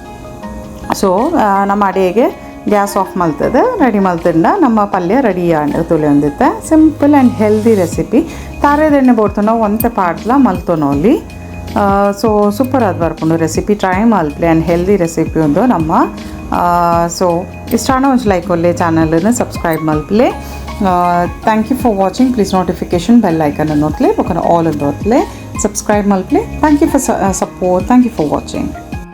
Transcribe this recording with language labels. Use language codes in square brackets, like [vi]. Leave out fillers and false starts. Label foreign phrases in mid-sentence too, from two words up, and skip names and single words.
[tcy] ಸೊ ನಮ್ಮ ಅಡಿಗೆ [en] gas off [tcy] ಮಲ್ತದೆ ರೆಡಿ ಮಲ್ತಿಂದ ನಮ್ಮ ಪಲ್ಯ ರೆಡಿ ಆಂಡೆ ತುಲೆ ಒಂದಿತ್ತೆ [en] simple and healthy recipe [tcy] ತಾರೆದೆಣ್ಣೆ ಬೋಡ್ತನೋ ಒಂತೆ ಪಾಡ್ಲ ಮಲ್ತನೋಲಿ [en] so super [tcy] ಆದ ಬರ್ಪುಂಡು ರೆಸಿಪಿ ಟ್ರೈ ಮಲ್ಪ್ಲೆ [en] and healthy recipe [tcy] ಒಂದು ನಮ್ಮ ಸೊ ಇಷ್ಟಾನ ಒಂಚು ಲೈಕ್ ಒಳ್ಳೆ ಚಾನಲನ್ನು ಸಬ್ಸ್ಕ್ರೈಬ್ ಮಲ್ಪ್ಲೆ [en] thank you for watching please notification bell icon [tcy] ಅನ್ನೋತ್ಲೆ ಬೊಕನ ಆಲ್ ಅನ್ನೋತ್ಲೆ ಸಬ್ಸ್ಕ್ರೈಬ್ ಮಲ್ಪ್ಲೆ [en] thank you for support thank you for watching